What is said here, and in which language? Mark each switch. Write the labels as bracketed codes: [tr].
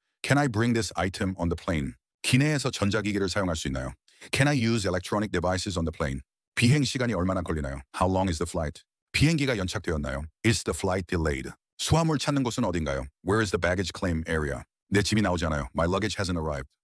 [en] Can I bring this item on the plane? [ko] 기내에서 전자기기를 사용할 수 있나요? [en] Can I use electronic devices on the plane? [ko] 비행 시간이 얼마나 걸리나요? [en] How long is the flight? [ko] 비행기가 연착되었나요? [en] Is the flight delayed? [ko] 수화물 찾는 곳은 어딘가요? [en] Where is the baggage claim area? [ko] 내 짐이 나오지 않아요. [en] My luggage hasn't arrived.